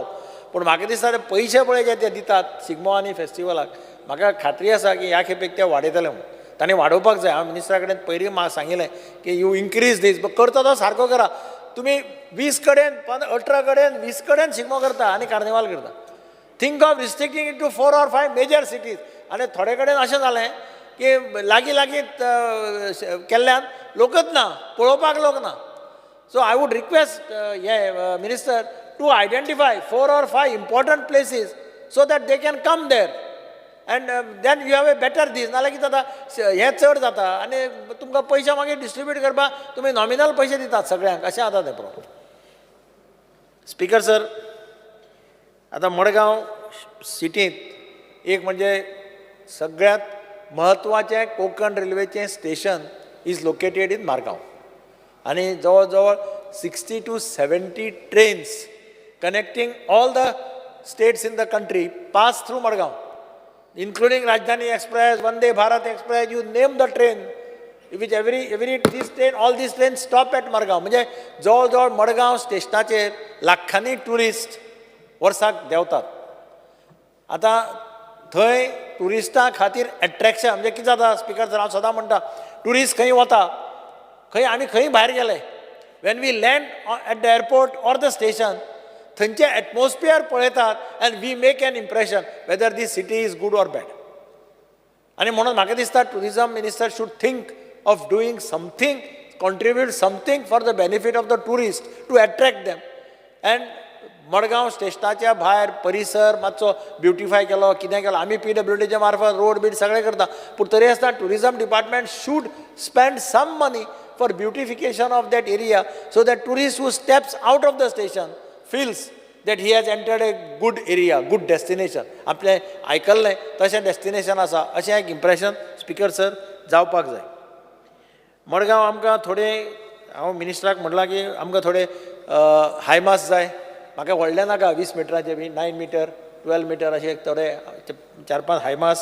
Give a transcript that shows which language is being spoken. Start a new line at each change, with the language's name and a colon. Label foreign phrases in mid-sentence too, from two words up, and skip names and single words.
Konkani: पूण म्हाका दिसता ते पयशे पळय जे ते दितात सिग्मो आनी फेस्टिवलाक म्हाका खात्री आसा की ह्या खेपेक ते वाडयतले म्हणून. ताणें वाडोवपाक जाय. हांव मिनिस्टरा कडेन पयलीं म्हाका सांगिल्लें की
English: you increase this
Konkani: करता तो सारको करा. तुमी 20 कडेन 18 कडेन 20 कडेन सिग्मो करता आनी कार्निवाल करता.
English: think of restricting it to 4 or 5 major cities.
Konkani: आनी थोडे कडेन अशें जालें की लागीं लागीं केल्ल्यान लोकच ना, पळोवपाक लोक ना.
English: so I would request the minister to identify 4 or 5 important places so that they can come there and then you have a better दीस.
Konkani: नाल्यार कितें जाता हें चड जाता आनी तुमकां पयशे मागीर डिस्ट्रिब्यूट करपाक तुमी नॉमिनल पयशे दितात सगळ्यांक अशें जाता तें प्रॉब्लम.
English: Speaker sir,
Konkani: आतां मडगांव सिटींत एक म्हणजे सगळ्यांत म्हत्वाचें कोंकण रेल्वेचें स्टेशन
English: is located in Margao
Konkani: आनी जवळ जवळ
English: 60 to 70 trains connecting all the states in the country pass through Madgaon, including Rajdhani Express, Vande Bharat Express, you name the train, which all these trains stop at Madgaon.
Konkani: म्हणजे जवळ जवळ मडगांव स्टेशनाचेर लाखांनी टुरिस्ट वर्साक देंवतात. आतां थंय टुरिस्टां खातीर एट्रॅक्शन म्हणजे कितें जाता
English: Speaker sir,
Konkani: हांव सदां म्हणटा टुरिस्ट खंय वता, आमी खंय भायर गेले,
English: when we land at the airport or the station,
Konkani: थंयचे एटमॉस्फियर पळयतात
English: and we make an impression whether this city is good or bad.
Konkani: आनी म्हणून म्हाका दिसता
English: tourism minister should think of doing something, contribute something for the benefit of the tourists to attract them.
Konkani: And मडगांव स्टेशनाच्या भायर परिसर मातसो ब्युटिफाय केलो, कितें केलो, आमी PWDच्या मार्फत रोड बीड सगळें करता. पूण तरी आसतना
English: tourism department should spend some money for beautification of that area so that tourist who steps out of the station feels that he has entered a good area, good destination.
Konkani: आपले आयकल्लें तशें डेस्टिनेशन आसा अशें एक इम्प्रेशन
English: Speaker sir
Konkani: जावपाक जाय. मडगांव आमकां थोडे, हांव मिनिस्टराक म्हणलां की आमकां थोडे हायमास जाय. म्हाका व्हडले नाका 20 मिटराचे बी, 9 मीटर 12 मीटर अशे थोडे 4-5 हायमास.